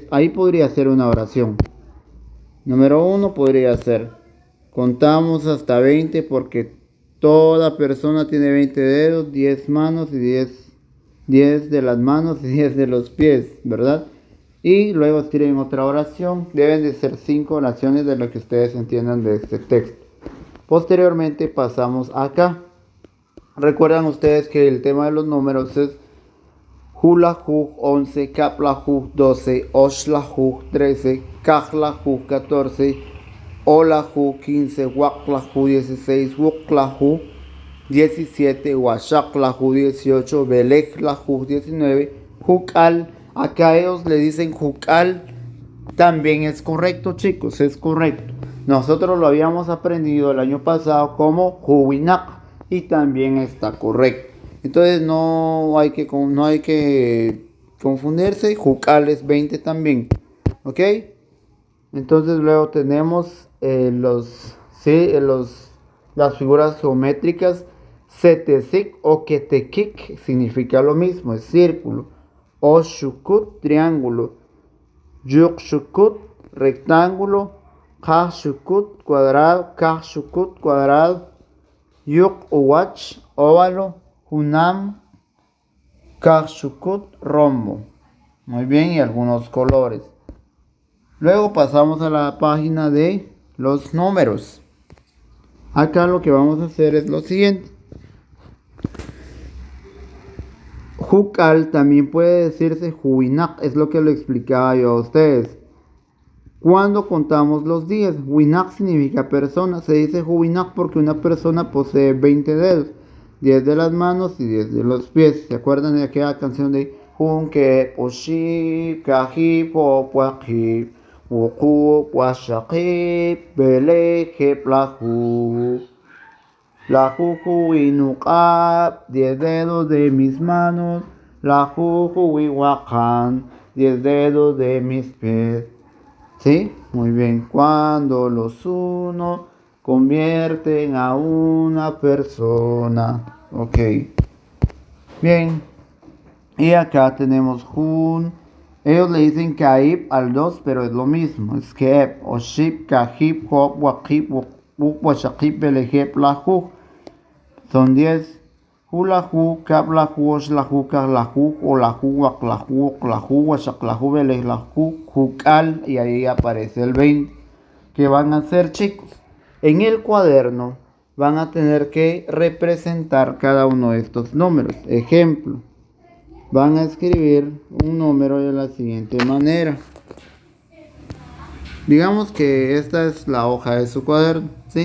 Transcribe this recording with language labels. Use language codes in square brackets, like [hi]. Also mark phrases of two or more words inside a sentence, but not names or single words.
[es] Ahí podría ser una oración. Número 1 podría ser: contamos hasta 20 porque toda persona tiene 20 dedos, 10 manos y 10 de las manos y 10 de los pies, ¿verdad? Y luego escriben otra oración. Deben de ser 5 oraciones de lo que ustedes entiendan de este texto. Posteriormente pasamos acá. Recuerdan ustedes que el tema de los números es [quc] Hulajuk 11, Kaplajuk 12, Oshlajuk 13, Kajlajuk 14, Olajuk 15, Waklajuk 16, Wuklajuk 17, Washaklajuk 18, Belejlajuk 19, Jukal. [es] Acá ellos le dicen Jukal. También es correcto, chicos, es correcto. Nosotros lo habíamos aprendido el año pasado como Huwinak y también está correcto. Entonces no hay que confundirse. Jukal es 20 también. ¿Ok? Entonces luego tenemos las figuras geométricas. Setesik o Ketekik significa lo mismo, es círculo. Oshukut, triángulo. Yukshukut, rectángulo. Kashukut, cuadrado. Kashukut, cuadrado. Yukwach, óvalo. [quc] Hunam, Kashukut, [es] rombo. Muy bien, y algunos colores. Luego pasamos a la página de los números. Acá lo que vamos a hacer es lo siguiente. Jukal también puede decirse Huwinak, es lo que lo explicaba yo a ustedes. Cuando contamos los días, Winak significa persona. Se dice Huwinak porque una persona posee 20 dedos, 10 de las manos y 10 de los pies. ¿Se acuerdan de aquella canción de [quc] Junke, Poshi, Kaji, Popuaji, Wuku, Washaki, Beleje, Plahu? La juju winuqab, [es] 10 dedos de mis manos. [quc] La juju wiwakan, [es] 10 dedos de mis pies. ¿Sí? Muy bien. Cuando los uno convierten a una persona. Ok. Bien. Y acá tenemos Jun. Ellos le dicen Kaib al 2, pero es lo mismo. [quc] Es Keb, Oshib, Kahib, Job, Wakib, Washakib, Belejeb, Lahu. [es] Son 10. [quc] Hulahu, Kablahu, Oshlahu, Kahlahu, Olahu, Waklahu, Oklahu, Washaklahu, Belejlahu, Jukal. [es] Y ahí aparece el 20. ¿Qué van a hacer, chicos? En el cuaderno van a tener que representar cada uno de estos números. Ejemplo. Van a escribir un número de la siguiente manera. Digamos que esta es la hoja de su cuaderno, ¿sí?